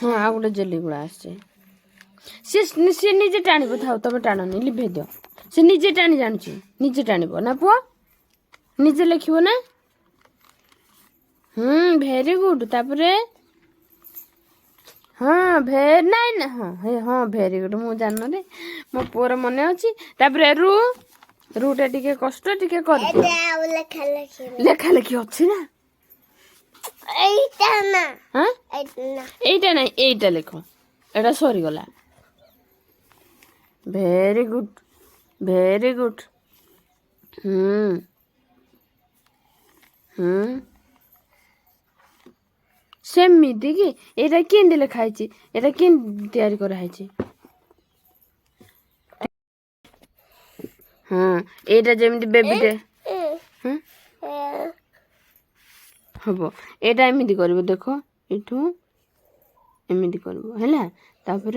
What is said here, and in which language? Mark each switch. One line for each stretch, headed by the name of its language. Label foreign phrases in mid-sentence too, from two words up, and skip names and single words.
Odia: ହଁ ଆଉ ଗୋଟେ ଜେଲି ଗୁଡା ଆସିଛି ସେ ନିଜେ ଟାଣିବ ଥାଉ ତମେ ଟାଣନି ଲିଭେଇ ଦିଅ ସେ ନିଜେ ଟାଣି ଜାଣୁଛି ନିଜେ ଟାଣିବ ନା ପୁଅ ନିଜେ ଲେଖିବ ନା
English: very good
Odia: ତାପରେ ନାଇଁ ନା ହଁ
English: very good
Odia: ମୁଁ ଜାଣିନରେ ମୋ ପୁଅର ମନେ ଅଛି ତାପରେ ରୁ ଟା ଟିକେ କଷ୍ଟ ଟିକେ କରିଦିଅ ଲେଖା ଲେଖି ଅଛି ନା ଏଇଟା ନା
Bangla: এইটা নাই এইটা লেখো এটা সরিগলা
English: very good very good
Odia: ସେମିତି କି ଏଇଟା କେମିତି ଲେଖା ହେଇଛି ଏଇଟା କେମିତି ତିଆରି କରାହେଇଛି ଏଇଟା ଯେମିତି ବେବିଟେ ହବ ଏଇଟା ଏମିତି କରିବ ଦେଖ ଏଠୁ ଏମିତି କରିବ ହେଲା ତାପରେ